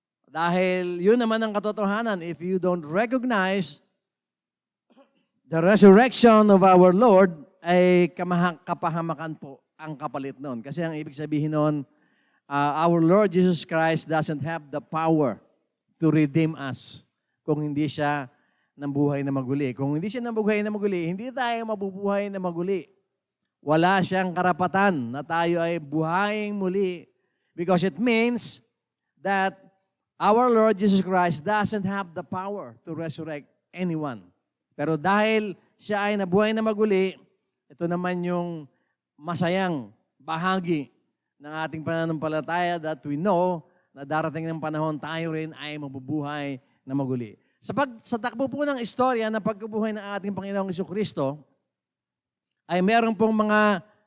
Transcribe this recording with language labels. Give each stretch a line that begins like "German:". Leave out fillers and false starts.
Filipino: Dahil yun naman ang katotohanan,
English: if you don't recognize the resurrection of our Lord,
Filipino: ay kapahamakan po ang kapalit noon. Kasi ang ibig sabihin noon,
English: our Lord Jesus Christ doesn't have the power to redeem us
Filipino: kung hindi siya nabuhay na maguli. Kung hindi siya nabuhay na maguli, hindi tayo mabubuhay na maguli. Wala siyang karapatan na tayo ay buhayin muli
English: because it means that our Lord Jesus Christ doesn't have the power to resurrect anyone.
Filipino: Pero dahil siya ay nabuhay na maguli, ito naman yung masayang bahagi ng ating pananampalataya
English: that we know
Filipino: na darating ng panahon tayo rin ay mabubuhay na maguli. Sa takbo po ng istorya ng pagkabuhay ng ating Panginoong Jesucristo, ay meron pong mga